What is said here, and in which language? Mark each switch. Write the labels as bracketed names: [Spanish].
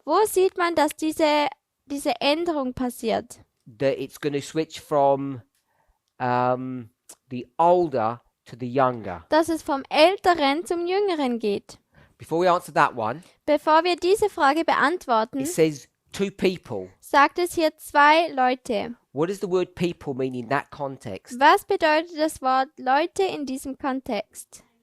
[German] Wo sieht man, dass diese Änderung passiert? [English] That it's going to switch from the older to the younger. [German] Dass es vom Älteren zum Jüngeren geht. [English] Before we answer that one, [German] Bevor wir diese Frage beantworten, [English] it says two people. [German] sagt es hier zwei Leute. [English] What does the word people mean in that context? [German] Was bedeutet das Wort Leute in diesem Kontext?